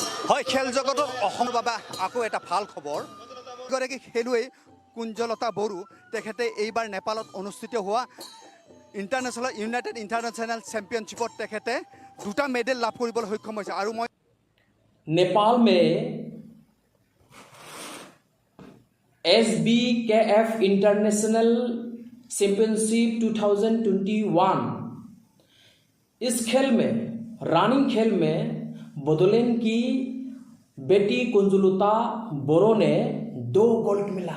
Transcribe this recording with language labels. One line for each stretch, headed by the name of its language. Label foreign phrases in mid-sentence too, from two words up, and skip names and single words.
Assamese: হয় খেল জগতৰ অসমৰ বাবে আকৌ এটা ভাল খবৰ। এগৰাকী খেলুৱৈ কুঞ্জলতা বড়ো তেখেতে এইবাৰ নেপালত অনুষ্ঠিত হোৱা ইণ্টাৰনেশ্যনেল ইউনাইটেড ইণ্টাৰনেশ্যনেল চেম্পিয়নশ্বিপত তেখেতে 2টা মেডেল লাভ কৰিবলৈ সক্ষম হৈছে। আৰু মই
Hindi: नेपाल में SBKF इंटरनेशनल चैंपियनशिप 2021 इस खेल में रनिंग खेल में बोडोलैंड की बेटी कुंजलता बोरो ने 2 गोल्ड मिला।